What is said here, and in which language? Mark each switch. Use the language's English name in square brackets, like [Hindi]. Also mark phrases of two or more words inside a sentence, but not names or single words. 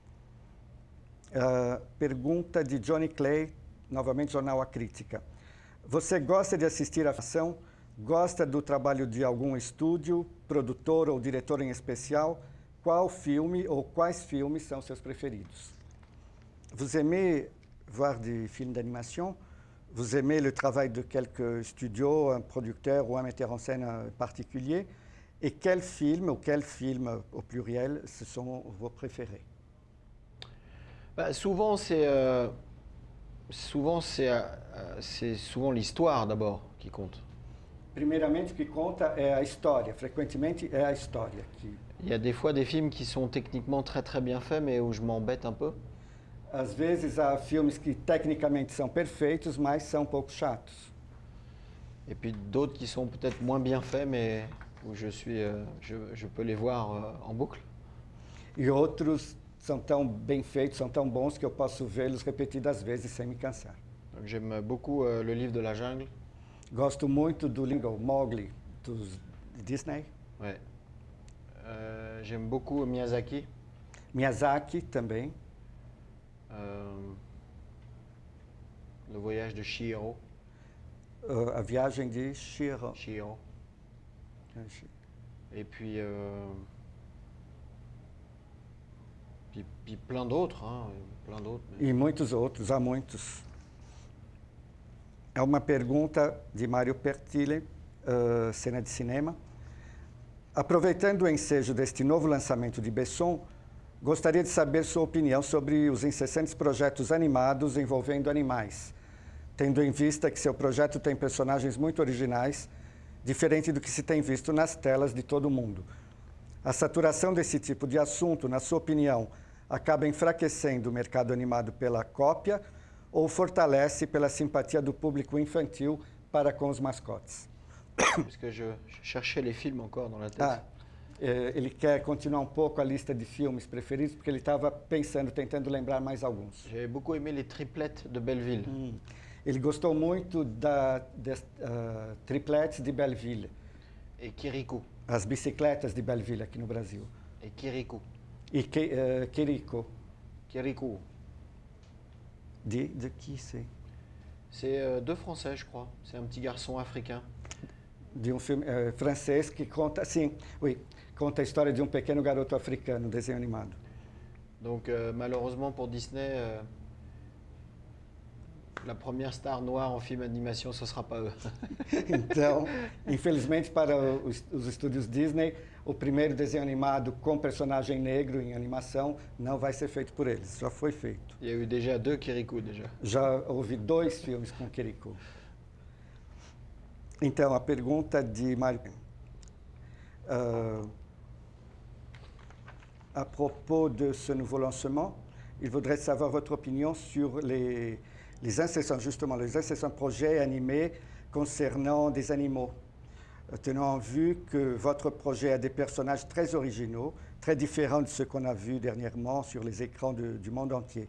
[Portuguese] Pergunta de Johnny Clay, novamente Jornal A Crítica. Você gosta de assistir a ação Gosta do trabalho de algum estúdio, produtor ou diretor em especial? Qual filme ou quais filmes são seus preferidos? [French] Vous aimez voir des films d'animation? Vous aimez le travail de quelques studios, un producteur ou un metteur en scène particulier? Et quels films, ou quels films au pluriel, ce sont vos préférés? Bah, c'est souvent l'histoire d'abord qui compte. [Portuguese] Primeiramente, o que conta é a história. Frequentemente é a história. [French] Il y a des fois des films qui sont techniquement très très bien faits, mais où je m'embête un peu. [Portuguese] Às vezes há filmes que tecnicamente são perfeitos, mas são um pouco chatos. [French] Et puis d'autres qui sont peut-être moins bien faits, mais où je peux les voir en boucle. [Portuguese] E outros são tão bem feitos, são tão bons que eu posso vê-los repetidas vezes sem me cansar. [French] Donc j'aime beaucoup le livre de la jungle. [Portuguese] Gosto muito do livro Mowgli, dos Disney. [French] Ouais. J'aime beaucoup Miyazaki. [Portuguese] Miyazaki também. [French] Le voyage de Chihiro. [Portuguese] A viagem de Chihiro. Chihiro. [French] Et puis plein d'autres, hein, plein d'autres. [Portuguese] E muitos outros, há muitos. É uma pergunta de Mário Pertile, cena de cinema. Aproveitando o ensejo deste novo lançamento de Besson, gostaria de saber sua opinião sobre os incessantes projetos animados envolvendo animais, tendo em vista que seu projeto tem personagens muito originais, diferente do que se tem visto nas telas de todo o mundo. A saturação desse tipo de assunto, na sua opinião, acaba enfraquecendo o mercado animado pela cópia ou fortalece pela simpatia do público infantil para com os mascotes? [French] Parce que je cherchais les films encore dans la tête. [Portuguese] Ele quer continuar um pouco a lista de filmes preferidos, porque ele estava pensando, tentando lembrar mais alguns. [French] J'avais beaucoup aimé les triplettes de Belleville. [Portuguese] Ele gostou muito das tripletes de Belleville. [French] Et Kirikou. [Portuguese] As bicicletas de Belleville aqui no Brasil. [French] Et Kirikou. [Portuguese] E Kirikou. Kirikou. [French] De qui c'est? C'est deux Français, je crois. C'est un petit garçon africain. [Portuguese] De um filme francês que conta, sim, oui, conta a história de um pequeno garoto africano, desenho animado. [French] Donc malheureusement pour Disney, la première star noire en film animation, ce sera pas eux. [Portuguese] Então, infelizmente para os estúdios Disney, o primeiro desenho animado com personagem negro em animação não vai ser feito por eles, já foi feito. [French] Il y a eu déjà deux Kirikou déjà. [Portuguese] Já houve 2 filmes com Kirikou. Então, a pergunta de Mário. [French] À propos de ce nouveau lancement, il voudrait savoir votre opinion sur les incessants projets animés concernant des animaux, tenant en vue que votre projet a des personnages très originaux, très différents de ceux qu'on a vus dernièrement sur les écrans du monde entier.